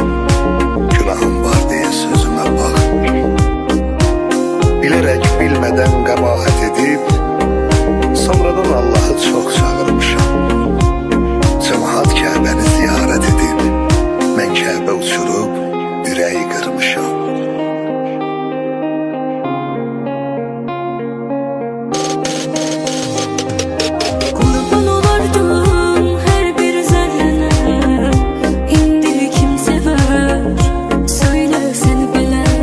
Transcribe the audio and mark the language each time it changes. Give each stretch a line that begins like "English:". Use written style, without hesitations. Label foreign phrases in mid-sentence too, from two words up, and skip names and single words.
Azerbaijani: Günahım var deyə sözümə bax, bilərək bilmədən qəbahət edib, sonradan Allahı çox çağırmışam. Cemaat Kəbəni ziyarət edib, mən Kəbə uçurub ürəyi qırmışam.
Turkish: Kurban olardım her bir zerrene, indi kim sever, söyle sen bile.